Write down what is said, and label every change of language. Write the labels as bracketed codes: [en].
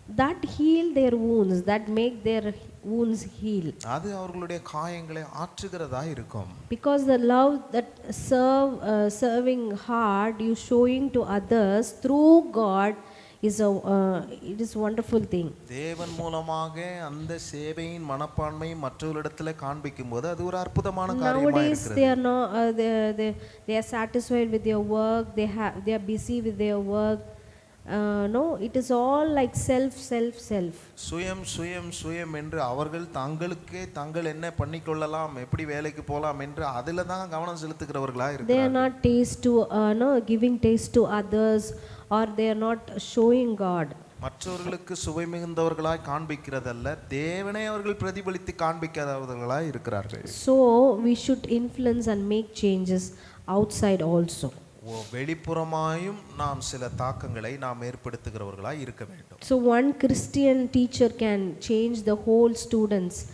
[en] That heal their wounds, that make their wounds heal. [ta] அது அவர்களுடைய காயங்களை ஆற்றுகிறதா இருக்கும். [en] Because the love that serving heart you showing to others through God it is wonderful thing. [ta] தேவன் மூலமாக அந்த சேவையின் மனப்பான்மை மற்றவர்களிடத்தில் காண்பிக்கும்போது அது ஒரு அற்புதமான காரியமாக இருக்கிறது. [en] Nowadays they are not they are satisfied with their work, they are busy with their work. No, it is all like self. சுயம் [ta] என்று அவர்கள் தங்கள் என்ன பண்ணிக்கொள்ளலாம், எப்படி வேலைக்கு போகலாம் என்று அதில் தான் கவனம் செலுத்துகிறவர்களா இருக்கிறார்கள். [en] They are not giving taste to others, or they are not showing God. [ta] மற்றவர்களுக்கு சுவை மிகுந்தவர்களாய் காண்பிக்கிறதல்ல, தேவனை அவர்கள் பிரதிபலித்து காண்பிக்காதவர்களாய் இருக்கிறார்கள். [en] So we should influence and make changes outside also. [ta] வெளிப்புறமாயும் நாம் சில தாக்கங்களை நாம் ஏற்படுத்துகிறவர்களாய் இருக்க வேண்டும். [en] So one Christian teacher can change the whole students.